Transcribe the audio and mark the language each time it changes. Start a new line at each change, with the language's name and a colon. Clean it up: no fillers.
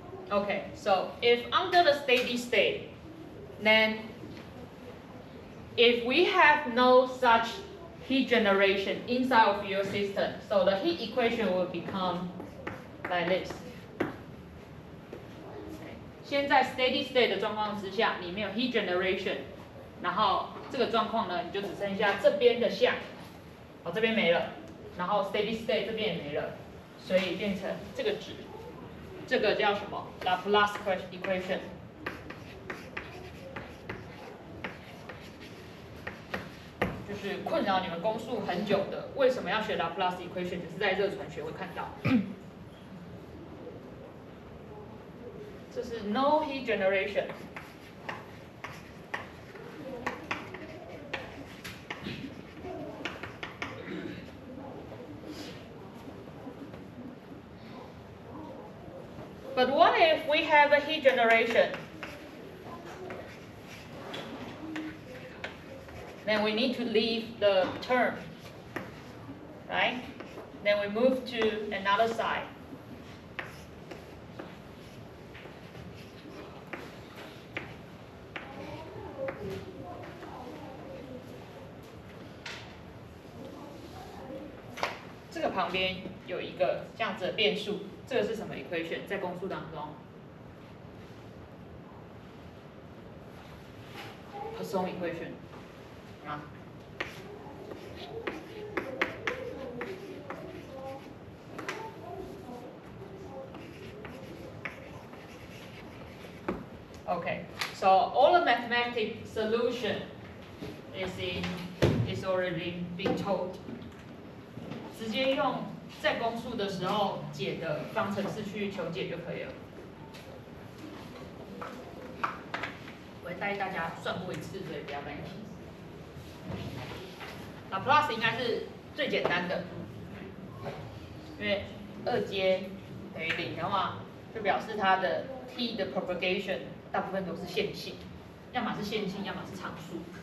English: Okay, so if under the steady state, then if we have no such heat generation inside of your system, so the heat equation will become like this.
Chinese: 现在 steady state 的状况之下，你没有 heat generation， 然后这个状况呢，你就只剩下这边的项，这边没了，然后 steady state 这边也没了，所以变成这个值。这个叫什么 ？Laplace equation。就是困扰你们公数很久的，为什么要学 Laplace equation？只是在热传学会看到。这是 no heat generation。
English: But what if we have a heat generation? Then we need to leave the term, right? Then we move to another side. This
Chinese: 这个旁边有一个这样子的变数。这个是什么 equation？ 在公数当中 ，Poisson equation 啊。
English: Okay, so all the mathematical solution is already being told.
Chinese: 直接用在公数的时候解的方程式去求解就可以了。我会带大家算过一次，所以不要担心。 Laplace 应该是最简单的，因为2阶等于0的话，就表示它的 t 的 propagation 大部分都是线性，要么是线性，要么是常数。